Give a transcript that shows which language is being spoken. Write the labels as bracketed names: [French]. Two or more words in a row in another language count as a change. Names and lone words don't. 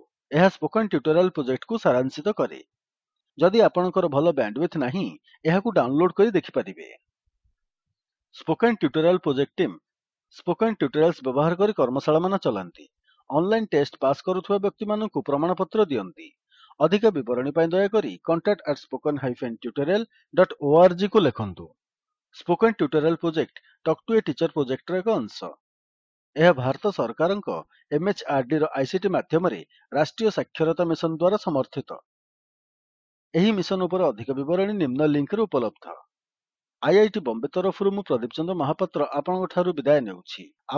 [Odia] ଏହା ସ୍ପୋକେନ୍ ଟ୍ୟୁଟୋରିଆଲ ପ୍ରୋଜେକ୍ଟକୁ ସାରାଂଶିତ କରେ। ଯଦି ଆପଣଙ୍କର ଭଲ ବ୍ୟାଣ୍ଡୱିଡଥ୍ ନାହିଁ, ଏହାକୁ ଡାଉନଲୋଡ୍ କରି ଦେଖିପାରିବେ। ସ୍ପୋକେନ୍ ଟ୍ୟୁଟୋରିଆଲ ପ୍ରୋଜେକ୍ଟ ଟିମ୍ ସ୍ପୋକେନ୍ ଟ୍ୟୁଟୋରିଆଲ୍ସ ବ୍ୟବହାର କରି କର୍ମଶାଳାମାନ ଚଲାନ୍ତି। [English] online test pass [Odia] କରୁଥିବା ବ୍ୟକ୍ତିମାନଙ୍କୁ ପ୍ରମାଣପତ୍ର ଦିଅନ୍ତି। ଅଧିକ ବିବରଣୀ ପାଇଁ ଦୟାକରି contact@spoken-tutorial.org କୁ ଲେଖନ୍ତୁ। ସ୍ପୋକେନ୍ ଟ୍ୟୁଟୋରିଆଲ ପ୍ରୋଜେକ୍ଟ ଟକ୍ ଟୁ ଏ ଟିଚର ପ୍ରୋଜେକ୍ଟର ଏକ ଅଂଶ। ଏହା ଭାରତ ସରକାରଙ୍କ MHRD ର ICT ମାଧ୍ୟମରେ ରାଷ୍ଟ୍ରୀୟ ସାକ୍ଷରତା ମିଶନ ଦ୍ୱାରା ସମର୍ଥିତ। ଏହି ମିଶନ ଉପରେ ଅଧିକ ବିବରଣୀ ନିମ୍ନ ଲିଙ୍କରେ ଉପଲବ୍ଧ। IIT ବମ୍ବେ ତରଫରୁ ମୁଁ ପ୍ରଦୀପ ଚନ୍ଦ୍ର ମହାପାତ୍ର ଆପଣଙ୍କଠାରୁ ବିଦାୟ ନେଉଛି।